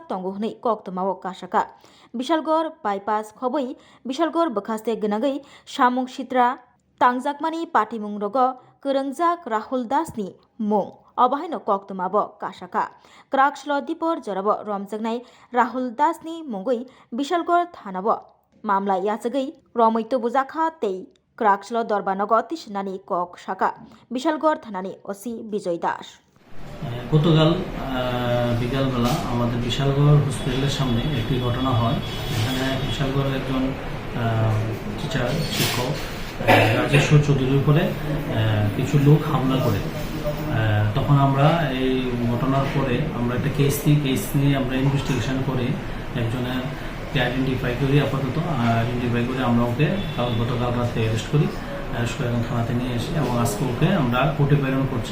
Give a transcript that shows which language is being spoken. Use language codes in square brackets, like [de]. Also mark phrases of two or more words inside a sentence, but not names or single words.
[trp] तंगो हनै कक्तमाव कासाका बिशालगढ़ बाईपास खबै बिशालगढ़ बखास्ते गनागै सामुं सित्रा तांजाकमानि पाटिमुं रग गोरोंजाक राहुल दासनि मुं अबाहायनो कक्तमाबो कासाका क्राक्सल दीपर जराबो रमजाकनाय राहुल दासनि मुंगै बिशालगढ़ थानाबो मामला याचगै रमैतो बुजाखा तै क्राक्सल दरबानगो तिसनानि कक साका बिशालगढ़ थानानि ओसि विजय दास [bn] গতকাল বিকালবেলা আমাদের বিশালগড় হসপিটালের সামনে একটি ঘটনা হয়। এখানে বিশালগড়ের একজন টিচার শিক্ষক রাজেশ্বর চৌধুরীর উপরে কিছু লোক হামলা করে। তখন আমরা এই ঘটনার পরে আমরা একটা কেস নিয়ে আমরা ইনভেস্টিগেশন করে একজনের আইডেন্টিফাই করি, আপাতত আইডেন্টিফাই করে আমরা ওকে গতকাল রাতে অ্যারেস্ট করে এখন থানাতে নিয়ে এসে এবং আজকে ওকে আমরা কোর্টে প্রেরণ করছি।